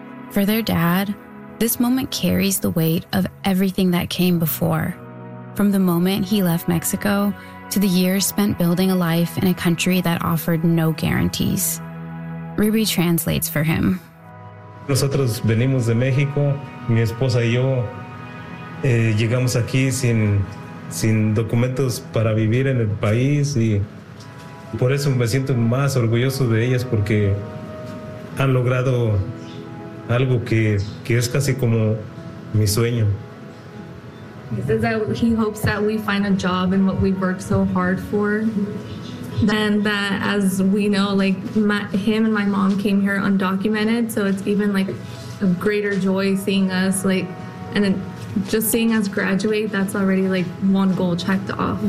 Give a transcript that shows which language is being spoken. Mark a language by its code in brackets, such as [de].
[en] For their dad, this moment carries the weight of everything that came before, from the moment he left Mexico to the years spent building a life in a country that offered no guarantees. Ruby translates for him. [es] Nosotros venimos de México. Mi esposa y yo llegamos aquí sin sin documentos para vivir en el país, y por eso me siento más orgulloso de ellas, porque han logrado algo que es casi como mi sueño. [en] He says that he hopes that we find a job in what we've worked so hard for. And that, as we know, like, him and my mom came here undocumented, so it's even, like, a greater joy seeing us, like, and then just seeing us graduate, that's already, like, one goal checked off.